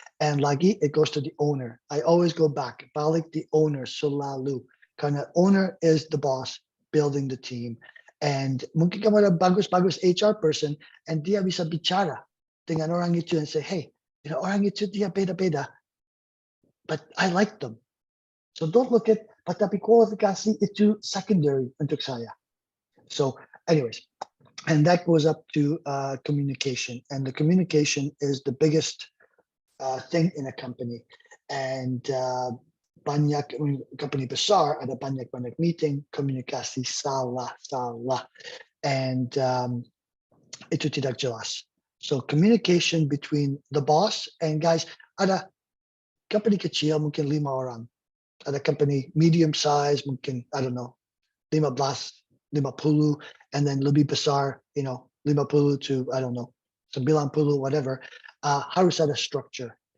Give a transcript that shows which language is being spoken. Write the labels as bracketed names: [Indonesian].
[English] And lagi, it goes to the owner. I always go back, balik the owner selalu. Karena owner is the boss building the team. [Indonesian] And mungkin kamu ada bagus-bagus HR person, and dia bisa bicara dengan orang itu [English] and say, hey, [Indonesian] orang itu dia beda-beda, [English] but I like them. So don't look at, [Indonesian] tapi kualifikasi itu secondary untuk saya. [English] So anyways, and that goes up to communication, and the communication is the biggest thing in a company. [Indonesian] And banyak company besar ada banyak meeting, komunikasi salah, and itu tidak jelas. [English] So communication between the boss and guys, [Indonesian] ada company kecil mungkin 5 orang, [English] ada company medium size mungkin I don't know 15, 50, and then lebih besar, 50 to I don't know 90 whatever, harus ada structure.